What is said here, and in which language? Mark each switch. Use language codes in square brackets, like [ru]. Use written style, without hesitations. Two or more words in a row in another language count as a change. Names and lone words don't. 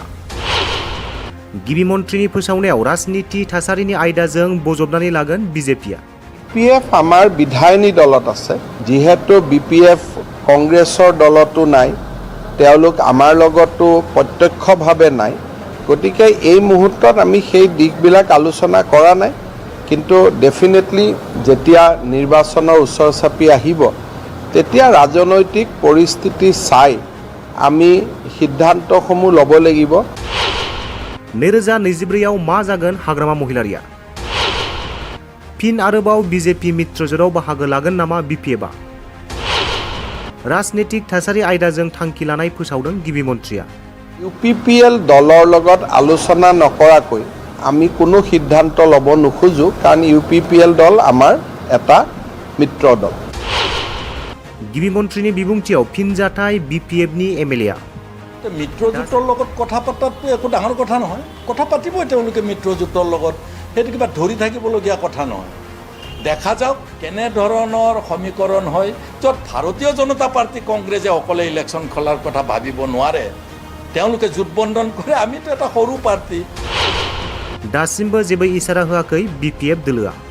[brx] गिबि मन्थ्रिनि फोसावनायाव राजनीति थासारिनि आयदाजों बजबनानै लागोन BJPआ। [as] BPF আমাৰ বিধায়িনী দলত আছে, যিহেতু BPF কংগ্ৰেছৰ দলতো নাই, তেওঁলোক আমাৰ লগতো প্ৰত্যক্ষভাৱে নাই, গতিকে এই মুহূৰ্তত আমি সেই দিশবিলাক আলোচনা কৰা নাই, কিন্তু ডেফিনেটলি যেতিয়া নিৰ্বাচনৰ ওচৰ চাপি আহিব তেতিয়া ৰাজনৈতিক পৰিস্থিতি চাই আমি সিদ্ধান্তসমূহ ল'ব লাগিব। [brx] 2024 मा जागोन हाग्रामा महिलारिया? फिन आरोबाव BJP मित्रजोटाव बाहागो लागोन नामा BPFआ? राजनीतिक थासारि आयदाजों थांखि लानाय फोसावदों गिबि मन्थ्रिया। [as] UPPL দলৰ লগত আলোচনা নকৰাকৈ আমি কোনো সিদ্ধান্ত ল'ব নোখোজো কাৰণ UPPL দল আমাৰ এটা মিত্ৰ দল। [brx] गिबि मन्थ्रिनि बिबुंथियाव फिनजाथाय BPFनि MLA [as] মিত্ৰজোঁটৰ লগত কথা পতাটো একো ডাঙৰ কথা নহয়, কথা পাতিবই তেওঁলোকে মিত্ৰজোঁটৰ লগত, সেইটো কিবা ধৰি থাকিবলগীয়া কথা নহয়। দেখা যাওক কেনেধৰণৰ সমীকৰণ হয় য'ত ভাৰতীয় জনতা পাৰ্টি কংগ্ৰেছে অকলে ইলেকশ্যন খেলাৰ কথা ভাবিব নোৱাৰে, তেওঁলোকে জোটবন্ধন কৰে, আমিতো এটা সৰু পাৰ্টি। [brx] दासिमबो जेबो इसारा होआखै BPF दोलोआ।